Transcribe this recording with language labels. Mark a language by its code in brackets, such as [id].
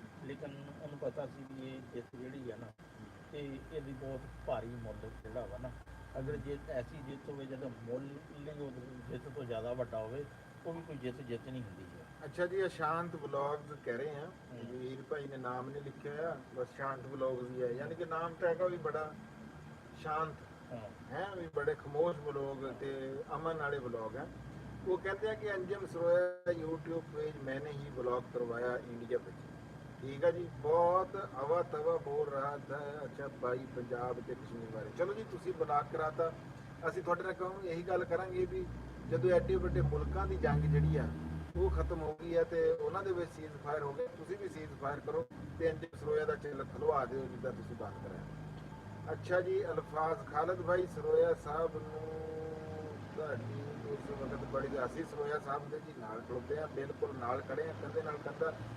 [pa] ਲੇਕਿਨ ਉਹਨੂੰ ਪਤਾ ਸੀ ਵੀ ਇਹ ਜਿੱਤ ਜਿਹੜੀ ਹੈ ਨਾ, ਤੇ ਇਹਦੀ ਬਹੁਤ ਭਾਰੀ ਮੁੱਲ ਜਿਹੜਾ ਵਾ ਨਾ, ਅਗਰ ਜਿੱਤ ਐਸੀ ਜਿੱਤ ਹੋਵੇ ਜਦੋਂ ਮੁੱਲ ਉਹ ਜਿੱਤ ਤੋਂ ਜ਼ਿਆਦਾ ਵੱਡਾ ਹੋਵੇ, ਉਹ ਵੀ ਕੋਈ ਜਿੱਤ ਨਹੀਂ ਹੁੰਦੀ ਹੈ। ਅੱਛਾ ਜੀ, ਇਹ ਸ਼ਾਂਤ ਵਲੌਗਸ ਕਹਿ ਰਹੇ ਆ। ਵੀਰ ਭਾਈ ਨੇ ਨਾਮ ਨਹੀਂ ਲਿਖਿਆ ਹੋਇਆ, ਬਸ ਸ਼ਾਂਤ ਵਲੌਗਸ ਹੀ ਹੈ। ਯਾਨੀ ਕਿ ਨਾਮ ਤਾਂ ਹੈਗਾ ਵੀ ਬੜਾ ਸ਼ਾਂਤ ਹੈ, ਵੀ ਬੜੇ ਖਮੋਸ਼ ਵਲੌਗ ਤੇ ਅਮਨ ਵਾਲੇ ਵਲੌਗ ਹੈ। [hi] वो कहते हैं कि अंजम सरोया यूट्यूब पेज मैंने ही ब्लॉग करवाया इंडिया पे। ठीक है जी, बहुत हवा तवा बोल रहा था अच्छा भाई पंजाब [pa] ਤੇ ਕਸ਼ਮੀਰ ਬਾਰੇ। ਚਲੋ ਜੀ, ਤੁਸੀਂ ਬਲਾਕ ਕਰਾਤਾ। ਅਸੀਂ ਤੁਹਾਡੇ ਨਾਲ ਕਹੂੰ ਇਹੀ ਗੱਲ ਕਰਾਂਗੇ ਵੀ ਜਦੋਂ ਐਡੇ ਵੱਡੇ ਮੁਲਕਾਂ ਦੀ ਜੰਗ ਜਿਹੜੀ ਆ ਉਹ ਖਤਮ ਹੋ ਗਈ ਹੈ ਤੇ ਉਹਨਾਂ ਦੇ ਵਿੱਚ ਸੀਜ਼ ਫਾਇਰ ਹੋ ਗਏ, ਤੁਸੀਂ ਵੀ ਸੀਜ਼ ਫਾਇਰ ਕਰੋ ਤੇ ਅੰਜਮ ਸਰੋਇਆ ਦਾ ਚੈਨਲ ਖੁਲਵਾ ਦਿਓ ਜਿੱਦਾਂ ਤੁਸੀਂ ਬਾਤ ਕਰਾਇਆ। ਅੱਛਾ ਜੀ, ਅਲਫਾਜ਼ ਖਾਲਦ ਭਾਈ ਸਰੋਇਆ ਸਾਹਿਬ ਨੂੰ ਤੁਹਾਡੀ ਉਸ ਵਕਤ ਬੜੀ ਅਸੀਂ ਸਰੋਇਆ ਸਾਹਿਬ ਦੇ ਜੀ ਨਾਲ ਖੜੋਤੇ ਆ, ਬਿਲਕੁਲ ਨਾਲ ਖੜੇ ਆ, ਕੰਧੇ ਨਾਲ ਕੰਧਾ।